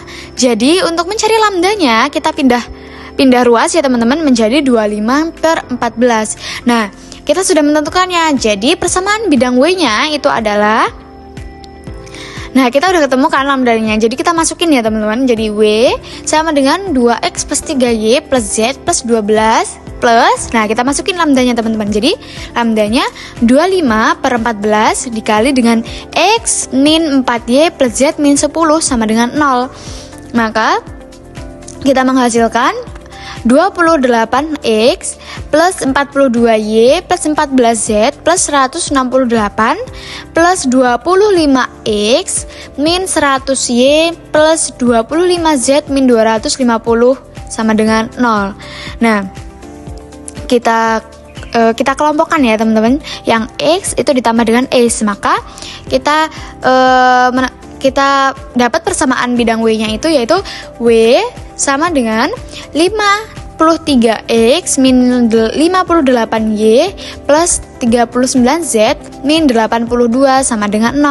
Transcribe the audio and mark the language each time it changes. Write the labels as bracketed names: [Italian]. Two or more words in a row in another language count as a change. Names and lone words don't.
[Indonesian] Jadi untuk mencari lambdanya kita pindah ruas ya teman-teman menjadi 25 per 14. Nah, kita sudah menentukannya. Jadi persamaan bidang W-nya itu adalah, nah, kita udah ketemu kan lambdanya. Jadi kita masukin ya teman-teman. Jadi W sama dengan 2X plus 3Y plus Z plus 12 plus, nah kita masukin lambdanya teman-teman. Jadi lambdanya 25 per 14 dikali dengan X min 4Y plus Z min 10 sama dengan 0. Maka kita menghasilkan 28X plus 42Y plus 14Z plus 168 plus 25X min 100Y plus 25Z min 250 sama dengan 0. Nah, kita kelompokkan ya teman-teman. Yang X itu ditambah dengan S. Maka kita dapat persamaan bidang W-nya itu yaitu W sama dengan 53X min 58Y plus 39Z min 82 sama dengan 0.